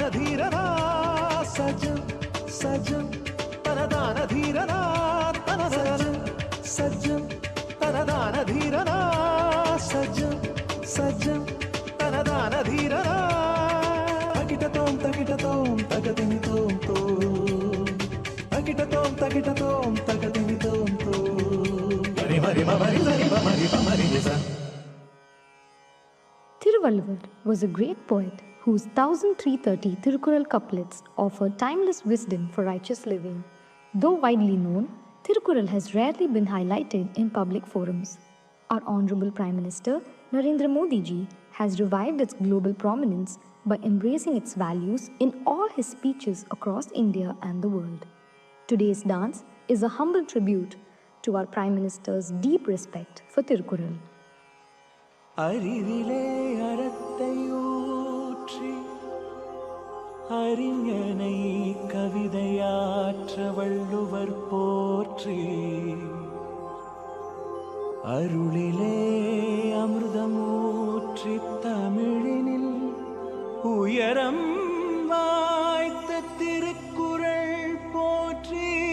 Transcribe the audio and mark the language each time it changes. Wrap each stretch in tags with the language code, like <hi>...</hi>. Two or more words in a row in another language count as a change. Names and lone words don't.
<en>धीरना सजम सजम तनदान धीरना तनदान सजम तनदान धीरना सजम सजम तनदान धीरना तगिटतोम तगतिनि तोम तो तगिटतोम तगतिनि तोम तो मरि मरि मरि मरि मरि निसा Thiruvalluvar was a great poet whose 1330 Thirukkural couplets offer timeless wisdom for righteous living. Though widely known, Thirukkural has rarely been highlighted in public forums. Our Honorable Prime Minister Narendra Modi ji has revived its global prominence by embracing its values in all his speeches across India and the world. Today's dance is a humble tribute to our Prime Minister's deep respect for Thirukkural.</en> <ta>அறிவிலே அறத்தையூற்றி அறிஞனை கவிதையாற்ற வள்ளுவர் போற்றி அருளிலே அமிர்தமூற்றி தமிழினில் உயரம் வாய்த்த திருக்குறள் போற்றி</ta>